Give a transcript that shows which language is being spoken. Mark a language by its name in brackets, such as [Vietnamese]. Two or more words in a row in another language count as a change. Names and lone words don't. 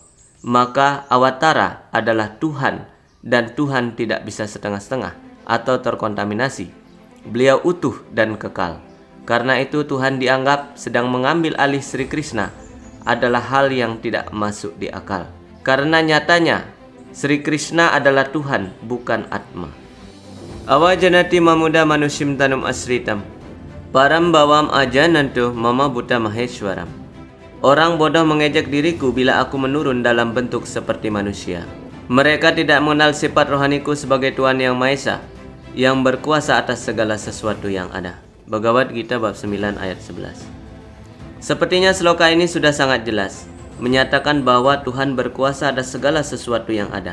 [Indonesian] Maka awatara adalah Tuhan, dan Tuhan tidak bisa setengah-setengah atau terkontaminasi. Beliau utuh dan kekal. Karena itu Tuhan dianggap sedang mengambil alih Sri Krishna adalah hal yang tidak masuk di akal. Karena nyatanya Sri Krishna adalah Tuhan, bukan Atma. [Sanskrit] अवजानन्ति मां मूढा मानुषीं तनुम् आश्रितम्, परं भावम् अजानन्तो मम भूत महेश्वरम्. [Indonesian] Orang bodoh mengejek diriku bila aku menurun dalam bentuk seperti manusia. Mereka tidak mengenal sifat rohaniku sebagai Tuhan yang Maha Esa, yang berkuasa atas segala sesuatu yang ada. Bhagavad Gita bab 9 ayat 11. Sepertinya sloka ini sudah sangat jelas, menyatakan bahwa Tuhan berkuasa atas segala sesuatu yang ada.